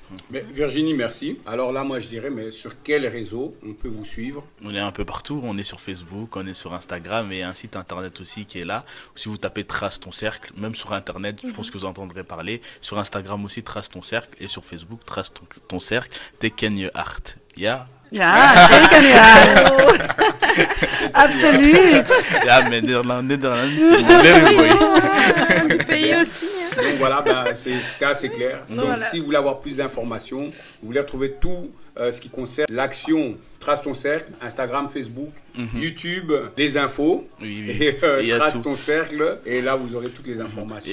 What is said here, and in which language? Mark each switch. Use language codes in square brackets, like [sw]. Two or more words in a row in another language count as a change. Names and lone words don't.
[fr] Mais Virginie, merci. Alors là, moi, je dirais, mais sur quel réseau on peut vous suivre? On est un peu partout. On est sur Facebook, on est sur Instagram et un site internet aussi qui est là. Si vous tapez Trace ton cercle, même sur Internet, je pense que vous entendrez parler. Sur Instagram aussi, Trace ton cercle. Et sur Facebook, Trace ton cercle. [nl] Teken je hart. Ja, teken je hart. Absoluut. Ja, [fr] mais Nederland, c'est very mooi. Du pays aussi. Donc voilà, c'était assez clair. Donc si vous voulez avoir plus d'informations, vous voulez retrouver tout ce qui concerne l'action Trace ton cercle, Instagram, Facebook, YouTube, des infos, et Trace ton cercle, et là vous aurez toutes les informations.